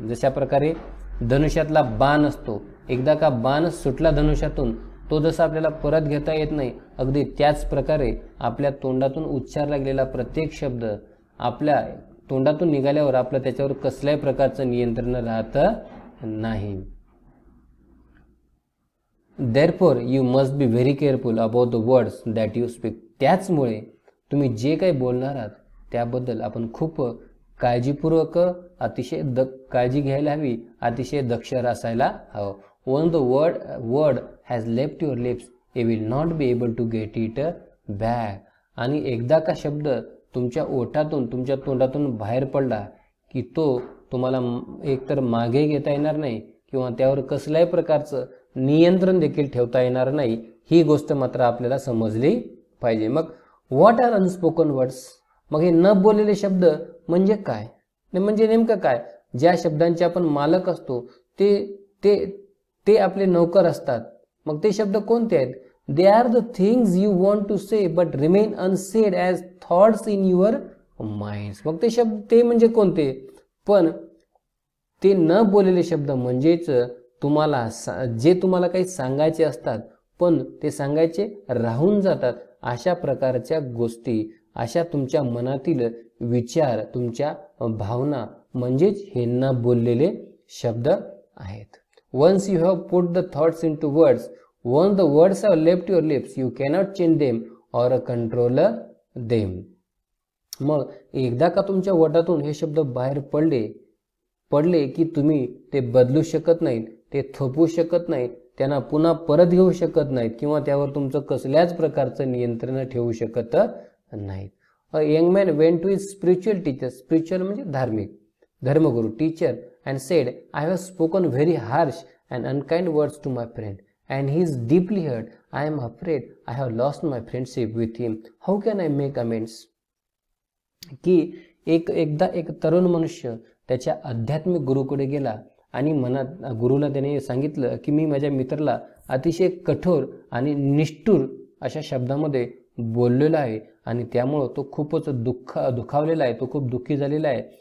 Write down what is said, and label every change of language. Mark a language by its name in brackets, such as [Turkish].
[Marathi] जशा प्रकारे धनुष्यातला बाण असतो, एकदा का बाण सुटला धनुष्यातून, तो जसा आपल्याला परत घेता येत नाही, अगदी त्याच प्रकारे आपल्या तोंडातून उच्चारला गेलेला प्रत्येक शब्द आपल्या तोंडातून निघाल्यावर आपलं त्याच्यावर कसल्याही प्रकारचं नियंत्रण राहत नाही. [English] Therefore you must be very careful about the words that you speak. [Marathi] त्याचमुळे तुम्ही जे काही बोलणार आहात त्याबद्दल आपण खूप काळजीपूर्वक अतिशय काळजी घ्यायला हवी, अतिशय दक्ष असायला हवं. [English] When the word has left your lips, you will not be able to get it back. [Marathi] आणि एकदा का शब्द तुमच्या ओठातून, तुमच्या तोंडातून बाहेर पडला की तो तुम्हाला एकतर मागे घेता येणार नाही किंवा त्यावर कसल्याही प्रकारचं नियंत्रण देखील ठेवता येणार नाही. ही गोष्ट मात्र आपल्याला समजली पाहिजे. मग [English] What are unspoken words. [Marathi] मग हे न बोललेले शब्द म्हणजे काय, म्हणजे नेमकं काय. ज्या शब्दांचे आपण मालक असतो ते ते ते आपले नौकर असतात. मग ते शब्द कोणते आहेत. [English] They are the things you want to say but remain unsaid as thoughts in your minds. [Marathi] मग ते शब्द ते म्हणजे कोणते. पण ते न बोललेले शब्द म्हणजेच तुम्हाला काही सांगायचे असतात पण ते सांगायचे राहून जातात, अशा प्रकारच्या गोष्टी, अशा तुमच्या मनातील विचार, तुमच्या भावना म्हणजेच हे न बोललेले शब्द आहेत. [English] Once you have put the thoughts into words, once the words have left your lips, you cannot change them or control them. [Marathi] मग एकदा का तुमच्या ओठातून हे शब्द बाहेर पडले की तुम्ही ते बदलू शकत नाहीत, ते थोपवू शकत नाहीत, त्यांना पुन्हा परत घेऊ शकत नाहीत किंवा त्यावर तुमचं कसल्याच प्रकारचं नियंत्रण ठेवू शकत नाहीत. [English] A young man went to his spiritual teacher. Spiritual [Marathi] म्हणजे धार्मिक, धर्मगुरू, [English] Teacher, and said, I have spoken very harsh and unkind words to my friend and he is deeply hurt. I am afraid I have lost my friendship with him. How can I make amends? [Marathi] की एकदा एक तरुण मनुष्य त्याच्या आध्यात्मिक गुरुकडे गेला आणि गुरुला त्याने सांगितलं की मी माझ्या मित्राला अतिशय कठोर आणि निष्ठुर अशा शब्दामध्ये बोललेला आहे आणि त्यामुळे तो खूपच दुखावलेला आहे, तो खूप दुःखी झालेला आहे.